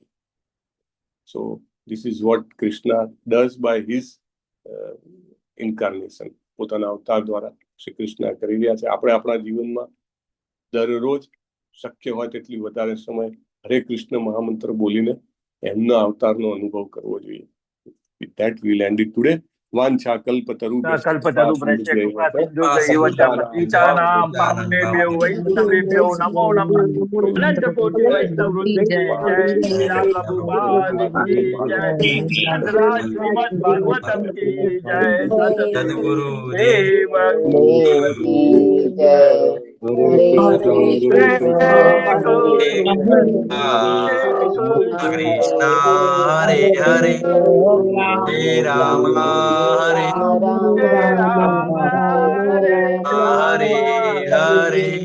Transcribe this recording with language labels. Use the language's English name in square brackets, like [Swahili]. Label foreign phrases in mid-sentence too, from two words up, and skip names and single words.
[English] so this is what Krishna does by his incarnation. [Gujarati] પોતાના અવતાર દ્વારા શ્રી કૃષ્ણ કરી રહ્યા છે. આપણે આપણા જીવનમાં દરરોજ શક્ય હોય તેટલી વધારે સમય હરે કૃષ્ણ મહામંત્ર બોલીને એમના અવતારનો અનુભવ કરવો જોઈએ. [English] With that, we'll end it today. [Sanskrit] વાંછા કલ્પતરુભ્યશ્ચ પતિતાનાં પાવનેભ્યો વૈષ્ણવેભ્યો નમો નમઃ. [Hindi] अनंत कोटि वैष्णव वृंद की जय. श्रीला प्रभुपाद की जय. नटराज श्रीमद भागवतम की जय. सदगुरु देव की जय. [Sanskrit] કૃષ્ણ હરે હરે હરે રામ હરે હરે હરે.